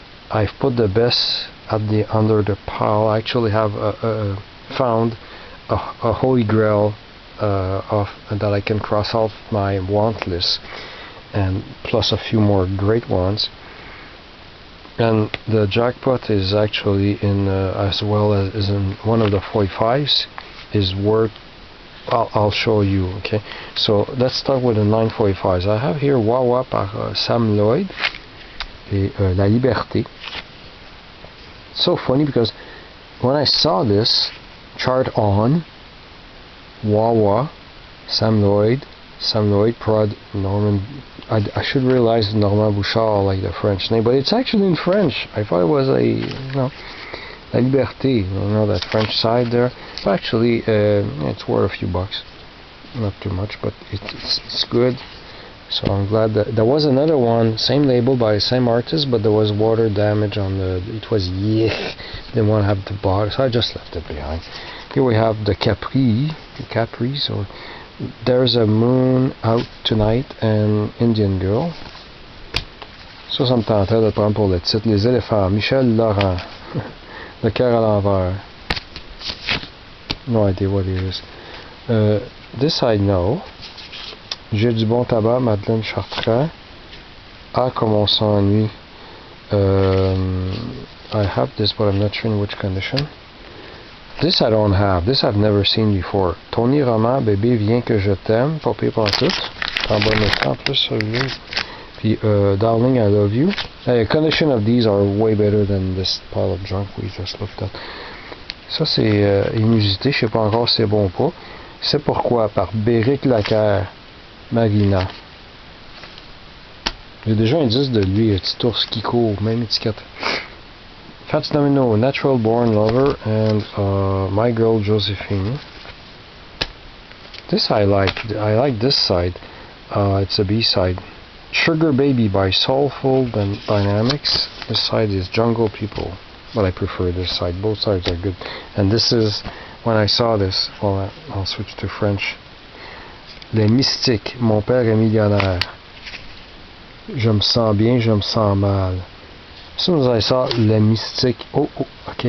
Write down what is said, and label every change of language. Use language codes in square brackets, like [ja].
[en] I've put the best under the pile. I actually have found a holy grail that I can cross off my want list, and plus a few more great ones. And the jackpot is actually in as well as in one of the 45s is worth. I'll show you. Okay, so let's start with the 945s. I have here Wawa par Sam Lloyd et La Liberté. So funny, because when I saw this chart on Wawa, Sam Lloyd, Prod, Norman. I should realize Normand Bouchard, like the French name, but it's actually in French. I thought it was La Liberté, that French side there. But actually, it's worth a few bucks. Not too much, but it's good. So I'm glad that there was another one, same label by the same artist, but there was water damage on the. It was didn't want to have the bar, so I just left it behind. Here we have the Capri. So There's a Moon Out Tonight and Indian Girl. [fr] Ça me tentait de prendre pour le titre. Les éléphants, Michel Laurent. Le cœur à l'envers. [en] No idea what it is. This I know. [fr] J'ai du bon tabac, Madeleine Chartrand. Ah, comme on s'ennuie. [en] I have this, but I'm not sure in which condition. This I don't have. This I've never seen before. [fr] Tony Roman, Bébé, viens que je t'aime. Pas pire pour tout. En bon état, en plus, celui. [en] Puis, Darling, I love you. The condition of these are way better than this pile of junk we just looked at. [fr] Ça, c'est inusité. Je sais pas encore si c'est bon ou pas. C'est pourquoi, par Béric Lacaire, Marina. J'ai déjà un disque de lui, un petit ours qui court, même étiquette. [en] Fats Domino, Natural Born Lover, and My Girl Josephine. This I like. I like this side. It's a B-side. Sugar Baby by Soulful Dynamics. This side is Jungle People, but I prefer this side. Both sides are good. And this is, when I saw this, well, I'll switch to French. [fr] Les Mystiques, Mon Père est millionnaire. Je me sens bien, je me sens mal. [en] As soon as I saw [fr] Les Mystiques, ok,